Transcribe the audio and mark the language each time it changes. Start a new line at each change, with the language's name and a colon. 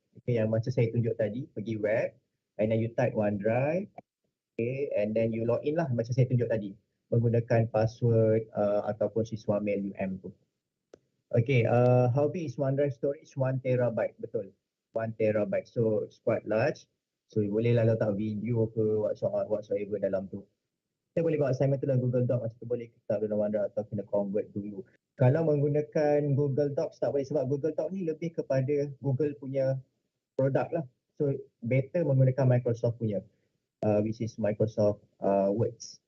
Malay: Okay, yang macam saya tunjuk tadi, pergi web
English: and then you type
Malay: OneDrive. Okay,
English: and then you log in
Malay: lah macam saya tunjuk tadi menggunakan password ataupun siswa mail UM tu.
English: Okay, how big is OneDrive storage? 1 terabyte,
Malay: betul.
English: 1 terabyte, so it's quite large.
Malay: So boleh lah letak video ke whatsoever dalam tu. Kita boleh buat assignment tu dalam Google Doc, macam tu boleh kita dalam OneDrive atau kena convert dulu. Kalau menggunakan Google Docs tak boleh sebab Google Doc ni lebih kepada Google punya produk lah. So better menggunakan Microsoft punya.
English: Which is Microsoft Words.